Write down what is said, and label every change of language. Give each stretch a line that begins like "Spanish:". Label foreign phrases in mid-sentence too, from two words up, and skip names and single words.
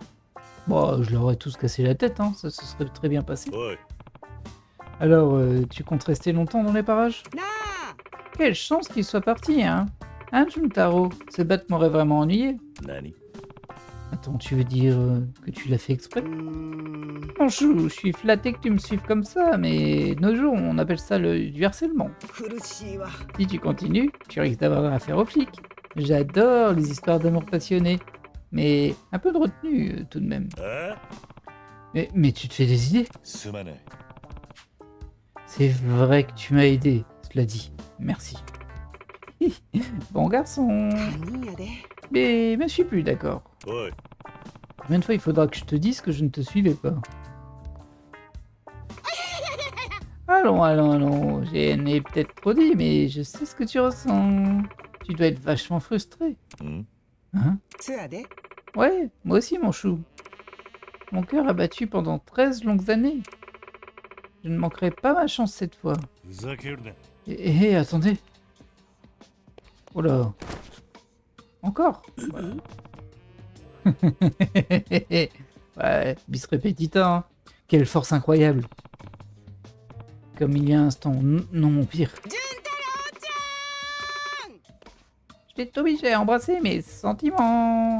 French: Bon, je leur aurais tous cassé la tête, hein, ça se serait très bien passé.
Japanese: おい、
French: Alors, tu comptes rester longtemps dans les parages?
Japanese: なあ
French: Quelle chance qu'il soit parti, hein? Hein, Juntaro? Ce bat m'aurait vraiment ennuyé.
Japanese: 何
French: Attends, tu veux dire que tu l'as fait exprès? うーん Mon chou, je suis flatté que tu me suives comme ça, mais de nos jours, on appelle ça du harcèlement.
Japanese: 苦しいわ
French: Si tu continues, tu risques d'avoir affaire aux flics. J'adore les histoires d'amour passionné, mais un peu de retenue tout de même. ああ、 Mais tu te fais des idées?
Japanese: すまない。
French: C'est vrai que tu m'as aidé, cela dit. Merci. Bon garçon.
Japanese: 堪忍やで
French: Mais me suis plus d'accord.
Japanese: おい、
French: Combien de fois il faudra que je te dise que je ne te suivais pas? Allons, allons, allons. J'ai peut-être trop dit, mais je sais ce que tu ressens. Tu dois être vachement frustré. ん Hein?
Japanese: そやで
French: Ouais, moi aussi, mon chou. Mon cœur a battu pendant 13 longues années. Je ne manquerai pas ma chance cette fois.
Japanese: ふざけるな。
French: Attendez. Oh là. Encore? Ouais,
Latin: bis repetita,
French: hein. Quelle force incroyable. Comme il y a un instant. Non, mon pire. Je vais t'obliger à embrasser mes sentiments.